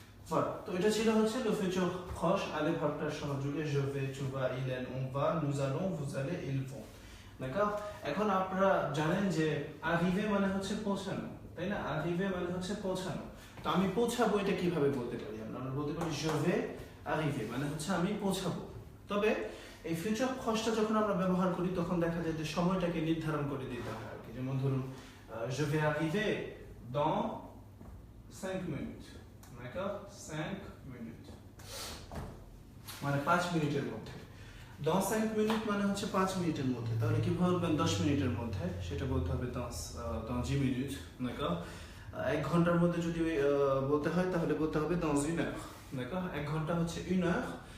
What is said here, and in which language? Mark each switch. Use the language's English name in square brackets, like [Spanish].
[French] Voilà, [Bangla] তো এটা ছিল হচ্ছে [French] le futur proche, aller [Bangla] ভার্বটার সহযোগে [French] je vais, tu vas, il, elle, on va, nous allons, vous allez, ils vont, d'accord? [Bangla] এখন আপনারা জানেন যে arriver মানে হচ্ছে পৌঁছানো, তাই না? arriver মানে হচ্ছে পৌঁছানো। তো আমি পৌঁছাবো এটা কিভাবে বলতে পারি? আমরা বলতে পারি [French] je vais arriver [Bangla] মানে হচ্ছে আমি পৌঁছাবো। তবে এই ফিউচার প্রশটা যখন আমরা ব্যবহার করি তখন দেখা যায় যে সময়টাকে নির্ধারণ করে দিতে হয় আর কি। যেমন ধরুন [French] je vais arriver dans 5 minutes, d'accord? [Bangla] 5 minutes মানে 5 মিনিটের মধ্যে। dans 5 minutes মানে হচ্ছে 5 মিনিটের মধ্যে। তাহলে কি বলবেন 10 মিনিটের মধ্যে? সেটা বলতে হবে [French] dans 10 minutes, [Bangla] d'accord? 1 ঘন্টার মধ্যে যদি বলতে হয় তাহলে বলতে হবে [French] dans 1 heure, [Bangla] d'accord? 1 ঘন্টা হচ্ছে 1 heure,